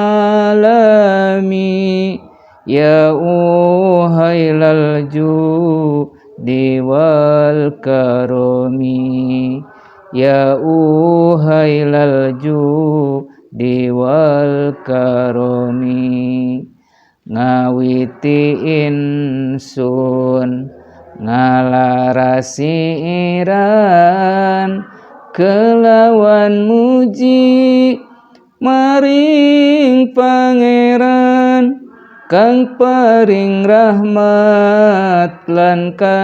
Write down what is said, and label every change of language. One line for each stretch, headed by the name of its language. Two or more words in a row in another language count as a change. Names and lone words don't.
Arabic: عالمي، يا أهل الجود والكرم، يا أهل الجود والكرم.
Javanese: Ngawiti insun ngalarasi iran kelawan muji maring pangeran kang paring rahmat lan